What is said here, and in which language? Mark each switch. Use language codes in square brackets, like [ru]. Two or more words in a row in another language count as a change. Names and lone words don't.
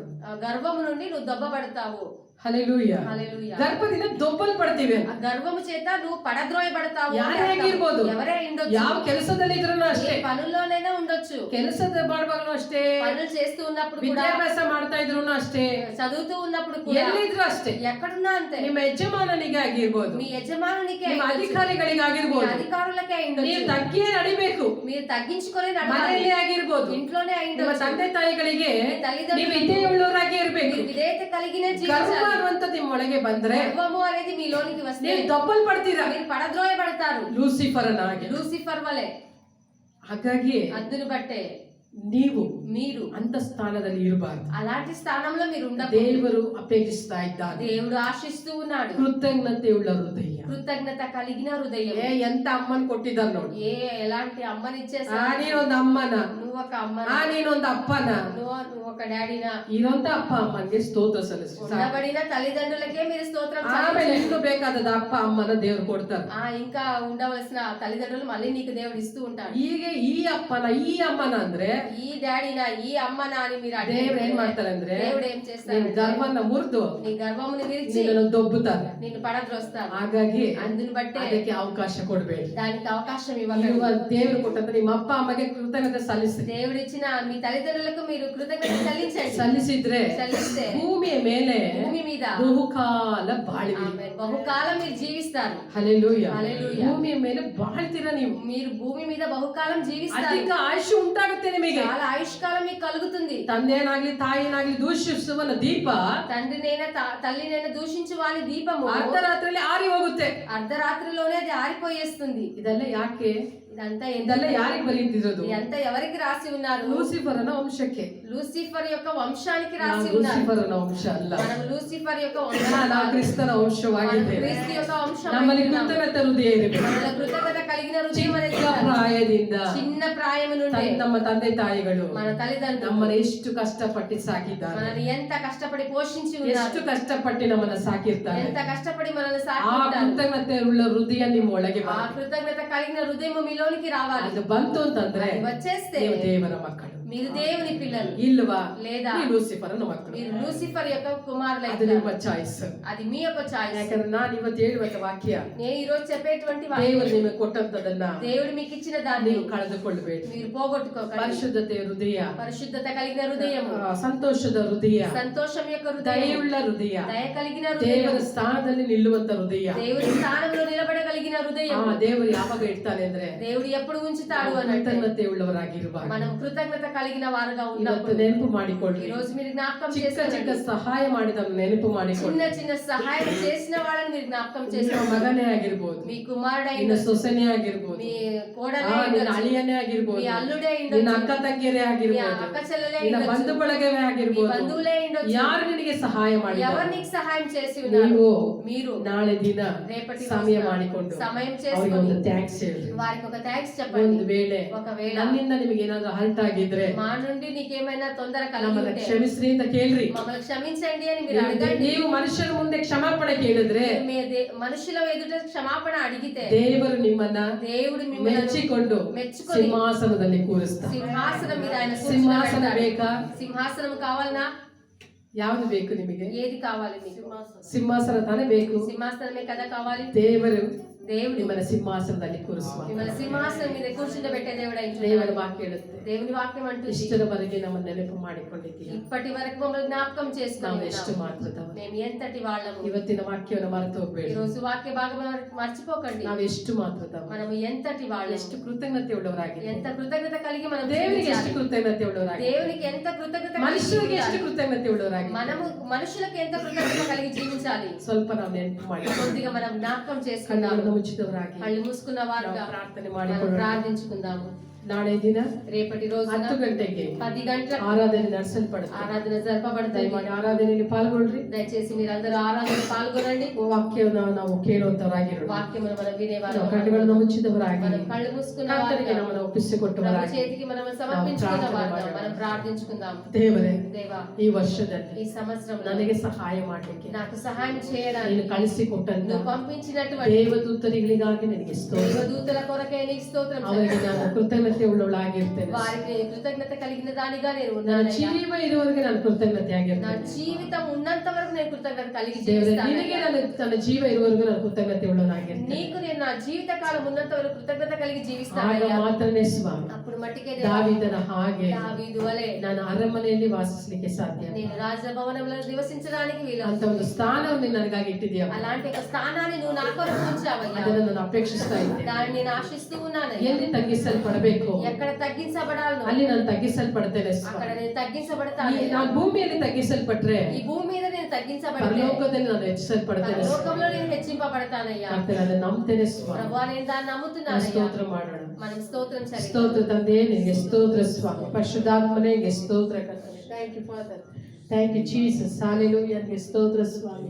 [te] గర్వము నుండి నువ్వు దొబ్బబడతావు. [kn] ಹಲ್ಲೆಲೂಯಾ. [te] హల్లెలూయా. [kn] ಗರ್ಭದಿಂದ ದೊಬ್ಬಲ್ಪಡ್ತೀವಿ. [te] ఆ గర్వము చేత నువ్వు పడద్రోయబడతావు. [kn] ಯಾರೇ ಆಗಿರ್ಬೋದು, [te] ఎవరే ఉండొచ్చు, [kn] ಯಾವ ಕೆಲಸದಲ್ಲಿ ಇದ್ರೂ ಅಷ್ಟೇ, [te] ఏ పనుల్లోనైనా ఉండొచ్చు, [kn] ಕೆಲಸದ ಮಾಡುವಾಗಲೂ ಅಷ್ಟೇ, [te] పనులు చేస్తూ ఉన్నప్పుడు కూడా, [kn] ವಿದ್ಯಾಭ್ಯಾಸ ಮಾಡ್ತಾ ಇದ್ರು ಅಷ್ಟೇ, [te] చదువుతూ ఉన్నప్పుడు కూడా, [kn] ಎಲ್ಲಿದ್ರು ಅಷ್ಟೇ, [te] ఎక్కడున్నా అంతే. [kn] ನಿಮ್ಮ ಯಜಮಾನನಿಗೆ ಆಗಿರ್ಬೋದು, [te] మీ యజమానునికే [kn] ನಿಮ್ಮ [te] అయ్యుండొచ్చు, [kn] ಅಧಿಕಾರಿಗಳಿಗಾಗಿರ್ಬೋದು, [te] మీ అధికారులకే [kn] ನೀವು [te] అయ్యుండొచ్చు, [kn] ತಗ್ಗಿಯೇ ನಡಿಬೇಕು. [te] మీరు తగ్గించుకొని [kn] ಮನೆಯಲ್ಲಿ [te] నడవాలి. [kn] ಆಗಿರ್ಬೋದು, [te] ఇంట్లోనే [kn] ನಿಮ್ಮ [te] అయ్యుండొచ్చు, [kn] ತಂದೆ ತಾಯಿಗಳಿಗೆ [te] మీ తల్లిదండ్రులు [kn] ನೀವು ವಿಧೇಯುಳ್ಳವರಾಗಿ ಇರ್ಬೇಕು. [te] మీరు విధేయత కలిగిన [kn] ಗರ್ವ [te] జీవించాలి. [kn] ಅನ್ನುವಂಥದ್ದು ನಿಮ್ಮ ಒಳಗೆ ಬಂದ್ರೆ [te] గర్వము అనేది మీలోనికి వస్తే [kn] ನೀವು ದೊಬ್ಬಲ್ಪಡ್ತೀರಾ, [te] మీరు పడద్రోయబడతారు. [kn] ಲೂಸಿಫರನಾಗಿ. [te] లూసిఫర్ వలె. [kn] ಹಾಗಾಗಿ [te] అద్దును బట్టే [kn] ನೀವು [te] మీరు [kn] ಅಂತ ಸ್ಥಾನದಲ್ಲಿ ಇರಬಾರ್ದು. [te] అలాంటి స్థానంలో మీరు ఉండకూడదు. [kn] ದೇವರು ಅಪೇಕ್ಷಿಸ್ತಾ ಇದ್ದಾನೆ [te] దేవుడు ఆశిస్తూ ఉన్నాడు [kn] ಕೃತಜ್ಞತೆಯುಳ್ಳ ಹೃದಯ. [te] కృతజ్ఞత కలిగిన హృదయం. [kn] ಎಂತ ಅಮ್ಮನ್ ಕೊಟ್ಟಿದ್ದಾರೆ ನೋಡಿ. [te] ఎలాంటి అమ్మనిచ్చేసా, [kn] ನೀನೊಂದು ಅಮ್ಮನ, [te] నువ్వు ఒక అమ్మ, [kn] ನೀನೊಂದು ಅಪ್ಪನ, [te] నువ్వు ఒక డాడీనా, [kn] ಇರೋಂತ ಅಪ್ಪ ಅಮ್ಮನ್ಗೆ ಸ್ತೋತ್ರ ಸಲ್ಲಿಸಿ. [te] ఉండబడిన తల్లిదండ్రులకే మీరు స్తోత్రం [kn] ಆಮೇಲೆ [te] చెల్లించండి. [kn] ಇನ್ನು ಬೇಕಾದದ ಅಪ್ಪ ಅಮ್ಮನ ದೇವ್ರು ಕೊಡ್ತಾರೆ. [te] ఇంకా ఉండవలసిన తల్లిదండ్రులు మళ్ళీ నీకు దేవుడు ఇస్తూ ఉంటాడు. [kn] ಹೀಗೆ ಈ ಅಪ್ಪನ ಈ ಅಮ್ಮನ ಅಂದ್ರೆ [te] ఈ డాడీనా ఈ అమ్మనా అని మీరు [kn] ದೇವ್ರು ಏನ್ [te] అడిగితే [kn] ಮಾಡ್ತಾರೆ ಅಂದ್ರೆ [te] దేవుడు ఏం చేస్తాడు? [kn] ನಿನ್ ಗರ್ವನ್ನ ಮುರಿದು [te] నీ గర్వమును విరిచి [kn] ನಿನ್ನನ್ನು ದೊಬ್ಬುತ್ತಾರೆ. [te] నిన్ను పడద్రోస్తాడు. [kn] ಹಾಗಾಗಿ [te] అందుని బట్టే [kn] ಅದಕ್ಕೆ ಅವಕಾಶ ಕೊಡಬೇಡಿ. [te] దానికి అవకాశం [kn] ಇರುವ [te] ఇవ్వకండి. [kn] ದೇವರು ಕೊಟ್ಟಂತ ನಿಮ್ಮ ಅಪ್ಪ ಅಮ್ಮಗೆ ಕೃತಜ್ಞತೆ ಸಲ್ಲಿಸಿ. [te] దేవుడిచ్చిన మీ తల్లిదండ్రులకు మీరు కృతజ్ఞత చెల్లించండి. [kn] ಸಲ್ಲಿಸಿದ್ರೆ [te] చెల్లిస్తే [kn] ಭೂಮಿಯ ಮೇಲೆ [te] భూమి మీద [kn] ಬಹುಕಾಲ ಬಾಳಿವಿ. [te] ఆమేన్, బహుకాలం మీరు జీవిస్తారు. [kn] ಹಲ್ಲೆಲೂಯಾ. [te] హల్లెలూయా. [kn] ಭೂಮಿಯ ಮೇಲೆ ಬಾಳ್ತೀರಾ ನೀವು. [te] మీరు భూమి మీద బహుకాలం జీవిస్తారు. [kn] ಅಧಿಕ ಆಯುಷ್ ಉಂಟಾಗುತ್ತೆ ನಿಮಗೆ. [te] చాలా ఆయుష్కాలం మీకు కలుగుతుంది. [kn] ತಂದೆನಾಗ್ಲಿ ತಾಯಿನಾಗ್ಲಿ ದೂಷಿಸುವನ ದೀಪ [te] తండ్రినైనా తల్లినైనా దూషించు వారి దీపము [kn] ಅರ್ಧರಾತ್ರಿಯಲ್ಲಿ ಆರಿ ಹೋಗುತ್ತೆ. [te] అర్ధరాత్రిలోనే అది ఆరిపోయేస్తుంది. [kn] ಇದೆಲ್ಲ ಯಾಕೆ? [te] ఇదంతా [kn] ಇದೆಲ್ಲ ಯಾರಿಗೆ ಬರೀತಿರೋದು? [te] ఇదంతా ఎవరికి రాసి ఉన్నారు? [kn] ಲೂಸಿಫರನ ವಂಶಕ್ಕೆ. [te] లూసిఫర్ యొక్క వంశానికి [kn] ನಾವು [te] రాసి ఉన్నారు. [kn] ಲೂಸಿಫರನ ವಂಶ ಅಲ್ಲ, [te] మనం లూసిఫర్ యొక్క [kn] ನಾವು ಕ್ರಿಸ್ತನ ವಂಶವಾಗಿದ್ದೇವೆ. [te] క్రీస్తు యొక్క వంశం. [kn] ನಮ್ಮಲ್ಲಿ ಕೃತಜ್ಞತೆ ಹೃದಯ ಇರಬೇಕು. [te] మనలో కృతజ్ఞత కలిగిన హృదయం అనేది [kn] ಚಿಕ್ಕ ಪ್ರಾಯದಿಂದ [te] చిన్న ప్రాయము నుండి [kn] ನಮ್ಮ ತಂದೆ ತಾಯಿಗಳು [te] మన తల్లిదండ్రులు [kn] ನಮ್ಮನ್ನು ಎಷ್ಟು ಕಷ್ಟಪಟ್ಟು ಸಾಕಿದ್ದಾರೆ, [te] మనల్ని ఎంత కష్టపడి పోషించి ఉన్నారు, [kn] ಎಷ್ಟು ಕಷ್ಟಪಟ್ಟು ನಮ್ಮನ್ನ ಸಾಕಿರ್ತಾರೆ. [te] ఎంత కష్టపడి మనల్ని [kn] ಆ [te] సాకి ఉంటారు. [kn] ಕೃತಜ್ಞತೆ ಉಳ್ಳ ಹೃದಯ ನಿಮ್ಮ ಒಳಗೆ [te] ఆ కృతజ్ఞత కలిగిన హృదయం మీలోనికి రావాలి. [kn] ಅದು ಬಂತು ಅಂತಂದ್ರೆ [te] అది వచ్చేస్తే [kn] ನೀವು ದೇವರ ಮಕ್ಕಳು. [te] మీరు దేవుని పిల్లలు [kn] ಇಲ್ವಾ [te] లేదా [kn] ನೀ ಲೂಸಿಫರನ ಮಕ್ಕಳು. [te] మీరు లూసిఫర్ యొక్క [kn] ಅದು [te] కుమారులైతే [kn] ನಿಮ್ಮ ಚಾಯ್ಸ್. [te] అది మీ యొక్క చాయిస్. [kn] ಯಾಕಂದ್ರೆ ನಾನು ಇವತ್ತು ಹೇಳುವಂತ ವಾಕ್ಯ [te] నేను ఈ రోజు చెప్పేటువంటి [kn] ದೇವರು ನಿಮಗೆ ಕೊಟ್ಟಂತದನ್ನ [te] దేవుడు మీకు ఇచ్చిన దాన్ని [kn] ನೀವು ಕಳೆದುಕೊಳ್ಳಬೇಡಿ. [te] మీరు పోగొట్టుకోకండి. [kn] ಪರಿಶುದ್ಧತೆಯ ಹೃದಯ, [te] పరిశుద్ధత కలిగిన హృదయము, [kn] ಸಂತೋಷದ ಹೃದಯ, [te] సంతోషం యొక్క హృదయం, [kn] ದಯೆಯುಳ್ಳ ಹೃದಯ, [te] దయ కలిగిన హృదయం, [kn] ದೇವರ ಸ್ಥಾನದಲ್ಲಿ ನಿಲ್ಲುವಂತ ಹೃದಯ. [te] దేవుడి స్థానంలో నిలబడగలిగిన హృదయం. [kn] ದೇವರು ಯಾವಾಗ ಇಡ್ತಾನೆ ಅಂದ್ರೆ [te] దేవుడు ఎప్పుడు ఉంచుతాడు అని [kn] ಕೃತಜ್ಞತೆ ಉಳ್ಳವರಾಗಿರುವಾಗ. [te] మనం కృతజ్ఞత కలిగిన వారుగా [kn] ಇವತ್ತು [te] ఉన్నప్పుడు [kn] ನೆನಪು ಮಾಡಿಕೊಳ್ಳಿ. [te] ఈ రోజు మీరు జ్ఞాపకం [kn] ಚಿಕ್ಕ చిಕ್ಕ [te] చేసుకోండి. [kn] ಸಹಾಯ ಮಾಡಿದನ್ನು ನೆನಪು ಮಾಡಿಕೊಳ್ಳಿ. [te] చిన్న చిన్న సహాయం చేసిన వాళ్ళని మీరు జ్ఞాపకం [kn] ನಿಮ್ಮ [te] చేసుకోండి. [kn] ಮಗನೇ ಆಗಿರ್ಬೋದು, [te] మీ కుమారుడై [kn] ನಿನ್ನ ಸೊಸೆನೇ ಆಗಿರ್ಬೋದು, [te] మీ కోడలే [kn] ನಿನ್ನ ಅಳಿಯನೇ ಆಗಿರ್ಬೋದು, [te] మీ అల్లుడే [kn] ನಿನ್ನ ಅಕ್ಕ ತಂಗಿಯರೇ [te] మీ [kn] ಆಗಿರ್ಬೋದು, [te] అక్క చెల్లెలే [kn] ನಿನ್ನ ಬಂಧು ಬಳಗವೇ [te] మీ [kn] ಆಗಿರ್ಬೋದು, [te] బంధువులే ఉండొచ్చు. [kn] ಯಾರು ನಿನಗೆ ಸಹಾಯ [te] ఎవరు [kn] ಮಾಡಿದ್ದಾರೆ [te] నీకు సహాయం చేసి ఉన్నారు [kn] ನೀವು [te] మీరు [kn] ನಾಳೆ ದಿನ [te] రేపటి [kn] ಸಮಯ [te] రోజున [kn] ಮಾಡಿಕೊಂಡು [te] సమయం [kn] ಅವರಿಗೆ [te] చేసుకొని [kn] ಒಂದು ಥ್ಯಾಂಕ್ಸ್ ಹೇಳಿ. [te] వారికి ఒక థ్యాంక్స్ [kn] ಒಂದು [te] చెప్పండి. [kn] ವೇಳೆ [te] ఒకవేళ [kn] ನನ್ನಿಂದ ನಿಮಗೆ ಏನಾದ್ರೂ ಹರ್ಟ್ ಆಗಿದ್ರೆ [te] మా నుండి నీకేమైనా తొందర కలిగి [kn] ನಮ್ಮನ್ನ [te] ఉంటే [kn] ಕ್ಷಮಿಸ್ರಿ ಅಂತ ಕೇಳ್ರಿ. [te] మమ్మల్ని క్షమించండి అని మీరు అడగండి. [kn] ನೀವು ಮನುಷ್ಯರ ಮುಂದೆ ಕ್ಷಮಾಪಣೆ ಕೇಳಿದ್ರೆ [te] మనుషుల ఎదుట క్షమాపణ అడిగితే [kn] ದೇವರು ನಿಮ್ಮನ್ನ [te] దేవుడు మిమ్మల్ని [kn] ಮೆಚ್ಚಿಕೊಂಡು [te] మెచ్చుకొని [kn] ಸಿಂಹಾಸನದಲ್ಲಿ ಕೂರಿಸ್ತಾನೆ. [te] సింహాసనం మీద ఆయన [kn] ಸಿಂಹಾಸನ [te] కూర్చోబెడతాడు. [kn] ಬೇಕಾ? [te] సింహాసనం కావాలనా? [kn] ಯಾವ್ದು ಬೇಕು ನಿಮಗೆ? [te] ఏది కావాలి మీకు? [kn] ಸಿಂಹಾಸನ ತಾನೇ ಬೇಕು. [te] సింహాసనమే కదా కావాలి. [kn] ದೇವರು [te] దేవుడు [kn] ನಿಮ್ಮನ್ನ ಸಿಂಹಾಸನದಲ್ಲಿ ಕೂರಿಸುವ. [te] మిమ్మల్ని సింహాసనం మీద కూర్చుండబెట్టే దేవుడు [kn] ದೇವರ [te] అయింటున్నాడు. [kn] ವಾಕ್ಯ ಹೇಳುತ್ತೆ, [te] దేవుని వాక్యం అంటుంది [kn] ಇಷ್ಟರವರೆಗೆ ನಮ್ಮನ್ನು ನೆನಪು ಮಾಡಿಕೊಂಡಿದ್ದೀಯ. [te] ఇప్పటి వరకు మమ్మల్ని జ్ఞాపకం [kn] ನಾವು [te] చేసుకున్నాం. [kn] ಎಷ್ಟು ಮಾತ್ರದವರು. [te] మేము ఎంతటి వాళ్ళము. [kn] ಇವತ್ತಿನ ವಾಕ್ಯವನ್ನು ಮರೆತು [te] ఈ [kn] ಹೋಗ್ಬೇಡಿ. [te] రోజు వాక్య భాగం మర్చిపోకండి. [kn] ನಾವು ಎಷ್ಟು ಮಾತ್ರದವರು, [te] మనము ఎంతటి వాళ్ళము, [kn] ಎಷ್ಟು ಕೃತಜ್ಞತೆ ಉಳ್ಳವರಾಗಿ, [te] ఎంత కృతజ్ఞత కలిగి మనం [kn] ದೇವರಿಗೆ ಎಷ್ಟು [te] జీవించాలి. [kn] ಕೃತಜ್ಞತೆ ಉಳ್ಳವರಾಗಿ, [te] దేవునికి ఎంత కృతజ్ఞత కలిగి [kn] ಮನುಷ್ಯರಿಗೆ ಎಷ್ಟು [te] జీవించాలి. [kn] ಕೃತಜ್ಞತೆ ಉಳ್ಳವರಾಗಿ [te] మనము మనుషులకు ఎంత కృతజ్ఞత కలిగి జీవించాలి. [kn] ಸ್ವಲ್ಪ ನಾವು ನೆನಪು ಮಾಡಿ [te] కొద్దిగా మనం జ్ఞాపకం చేసుకుందాము. [kn] ಕಣ್ಣುಗಳನ್ನು ಮುಚ್ಚಿದವರಾಗಿ [te] కళ్ళు మూసుకున్న వారుగా [kn] ನಾವು ಪ್ರಾರ್ಥನೆ [te] మనం [kn] ಮಾಡಿಕೊಳ್ಳೋಣ. [te] ప్రార్థించుకుందాము. [kn] ನಾಳೆ ದಿನ [te] రేపటి రోజున [kn] 10 ಗಂಟೆಗೆ [te] 10 గంటలకు [kn] ಆರಾಧನೆ ನಡೆಸಲ್ಪಡುತ್ತೆ. [te] ఆరాధన జరపబడుతుంది. [kn] ದಯಮಾಡಿ ಆರಾಧನೆಯಲ್ಲಿ ಪಾಲ್ಗೊಳ್ರಿ. [te] దయచేసి మీరందరూ ಆರಾಧನೆ ಪಾಲ್గొనండి. [kn] ವಾಕ್ಯವನ್ನು ನಾವು ಕೇಳುವಂತವರಾಗಿರೋಣ. [te] వాక్యమును మనం వినేవారు, [kn] ನಾವು ಕಣ್ಣುಗಳನ್ನು ಮುಚ್ಚಿದವರಾಗಿ [te] మనం కళ్ళు మూసుకున్న [kn] ಕರ್ತನಿಗೆ [te] వారుగా [kn] ನಮ್ಮನ್ನು [te] ప్రభు [kn] ಒಪ್ಪಿಸಿಕೊಟ್ಟವರಾಗಿ [te] చేతికి మనం సమర్పించుకున్న [kn] ನಾವು [te] వారుగా [kn] ಪ್ರಾರ್ಥನೆ [te] మనం ప్రార్థించుకుందాం. [kn] ದೇವರೇ, [te] దేవా, [kn] ಈ ವರ್ಷದಲ್ಲಿ [te] ఈ సంవత్సరంలో [kn] ನನಗೆ ಸಹಾಯ ಮಾಡಲಿಕ್ಕೆ [te] నాకు సహాయం చేయడానికి [kn] ನೀನು ಕಳಿಸಿಕೊಟ್ಟಂತ [te] నువ్వు పంపించినటువంటి [kn] ದೇವದೂತರಿಗಳಿಗಾಗಿ ನನಗೆ ಸ್ತೋತ್ರ. [te] దేవదూతల కొరకే నీకు స్తోత్రం [kn] ಅವರಿಗೆ [te] చెల్లిస్తున్నాను. [kn] ನಾನು ಕೃತಜ್ಞತೆ ಉಳ್ಳವಳಾಗಿರ್ತೇನೆ. [te] వారికి కృతజ్ఞత కలిగిన దానిగా నేను [kn] ನನ್ನ [te] ఉన్నానయ్యా. [kn] ಜೀವ ಇರುವವರೆಗೆ ನಾನು ಕೃತಜ್ಞತೆ [te] నా [kn] ಆಗಿರ್ತೇನೆ. [te] జీవితం ఉన్నంత వరకు నేను కృతజ్ఞత కలిగి [kn] ದೇವರೇ, [te] జీవిస్తాను. [kn] ನಿನಗೆ ನನ್ನ ಜೀವ ಇರುವವರೆಗೂ ನಾನು ಕೃತಜ್ಞತೆ ಉಳ್ಳವನಾಗಿರ್ತೇನೆ. [te] నీకు నేను నా జీవిత కాలం ఉన్నంత వరకు కృతజ్ఞత కలిగి [kn] ಆಗ [te] జీవిస్తానయ్యా. [kn] ಮಾತ್ರನೇ ಸ್ವಾಮಿ [te] అప్పుడు మట్టికే [kn] ದಾವೀದನ ಹಾಗೆ [te] దావీదు వలె [kn] ನಾನು ಅರಮನೆಯಲ್ಲಿ ವಾಸಿಸಲಿಕ್ಕೆ ಸಾಧ್ಯ. [te] నేను రాజభవనంలో నివసించడానికి వీలు. [kn] ಅಂತ ಒಂದು ಸ್ಥಾನವನ್ನು ನನಗಾಗಿ ಇಟ್ಟಿದ್ದೀಯ. [te] అలాంటి ఒక స్థానాన్ని నువ్వు నా కొరకు ఉంచావయ్యా. [kn] ಅದನ್ನು ನಾನು ಅಪೇಕ್ಷಿಸ್ತಾ ಇದ್ದೇನೆ. [te] దాన్ని నేను ఆశిస్తూ ఉన్నానయ్యా. [kn] ಎಲ್ಲಿ ತಗ್ಗಿಸಲ್ಪಡಬೇಕು [te] ఎక్కడ తగ్గించబడాలో [kn] ಅಲ್ಲಿ ನಾನು ತಗ್ಗಿಸಲ್ಪಡ್ತೇನೆ ಸ್ವಾಮಿ. [te] అక్కడ నేను తగ్గించబడతాను. [kn] ನಾನು ಭೂಮಿಯಲ್ಲಿ ತಗ್ಗಿಸಲ್ಪಟ್ರೆ [te] ఈ భూమి మీద నేను తగ్గించబడితే [kn] ಪರಲೋಕದಲ್ಲಿ ನಾನು ಹೆಚ್ಚಿಸಲ್ಪಡ್ತೇನೆ ಸ್ವಾಮಿ. [te] పరలోకంలో నేను హెచ్చింపబడతానయ్యా. [kn] ಕರ್ತನೇ, ಅದನ್ನು ನಂಬ್ತೇನೆ ಸ್ವಾಮಿ. [te] ప్రభువా, నేను దాన్ని [kn] ನಾವು [te] నమ్ముతున్నానయ్యా. [kn] ಸ್ತೋತ್ರ ಮಾಡೋಣ. [te] మనం స్తోత్రం చెల్లిద్దాం. [kn] ಸ್ತೋತ್ರ ತಂದೆ, ನಿನಗೆ ಸ್ತೋತ್ರ ಸ್ವಾಮಿ. ಪರಿಶುದ್ಧಾತ್ಮನೇ, ನಿನಗೆ ಸ್ತೋತ್ರ ಕರ್ತನೇ. [en] thank you father, thank you Jesus. [kn] ಹಾಲೆಲೂಯಾ, ನಿನಗೆ ಸ್ತೋತ್ರ ಸ್ವಾಮಿ.